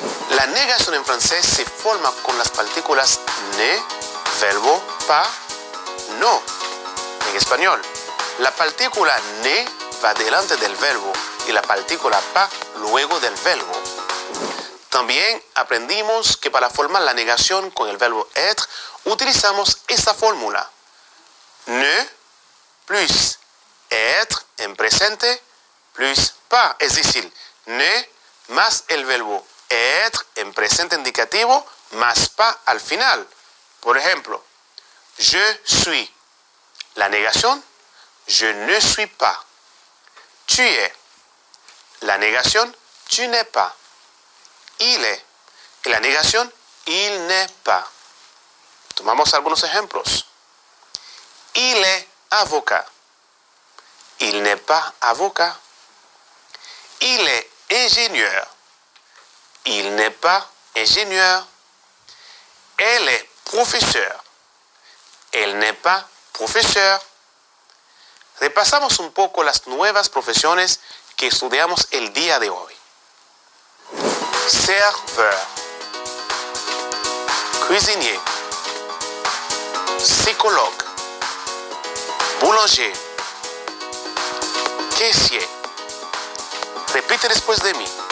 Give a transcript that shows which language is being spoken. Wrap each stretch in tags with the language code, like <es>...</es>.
<es>La negación en francés se forma con las partículas ne, verbo, pas, no. En español, la partícula ne va delante del verbo y la partícula pas luego del verbo. También aprendimos que para formar la negación con el verbo être utilizamos esta fórmula.</es> <fr>Ne plus être en presente plus pas.</fr> <es>Es decir, ne más el verbo être en presente indicativo más pas al final. Por ejemplo,</es> <fr>je suis.</fr> <es>La negación,</es> <fr>je ne suis pas. Tu es.</fr> <es>La negación,</es> <fr>tu n'es pas. Il est.</fr> <es>Y la negación,</es> <fr>il n'est pas.</fr> <es>Tomamos algunos ejemplos.</es> <fr>Il est avocat. Il n'est pas avocat. Il est ingénieur. Il n'est pas ingénieur. Elle est professeur. Elle n'est pas professeur.</fr> <es>Repasamos un poco las nuevas profesiones que estudiamos el día de hoy.</es> <fr>Serveur, cuisinier, psychologue, boulanger, caissier.</fr> <es>Repite después de mí.</es>